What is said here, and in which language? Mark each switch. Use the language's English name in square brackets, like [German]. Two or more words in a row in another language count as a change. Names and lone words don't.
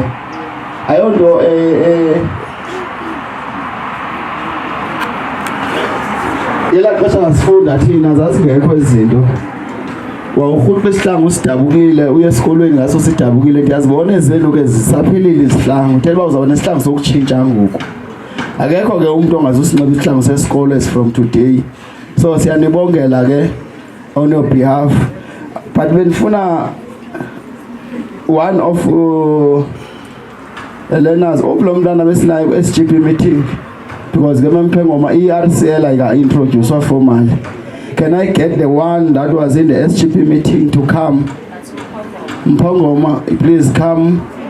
[Xhosa] Ayonto yelaa xesha ngasifunda thina zazingekho izinto. Wawurhulupa isihlangu sidabukile uye esikolweni ngaso sidabukile. Ndiyazibona ezenu ke zisaphilile izihlangu uthetha uba uzawuba nesihlangu sokutshintsha ngoku. Akekho ke umntu ongazusinxiba isihlangu sesikolo as from today. So siyanibongela ke [English] on your behalf. [Xhosa] But bendifuna [English] one of learners [Xhosa] lo mntana besinayo ku-SGP meeting because ke mampengoma i-RCL ayika-introducewa formally. [English] Can I get the one that was in the SGP meeting to come? Mpongoma, please come.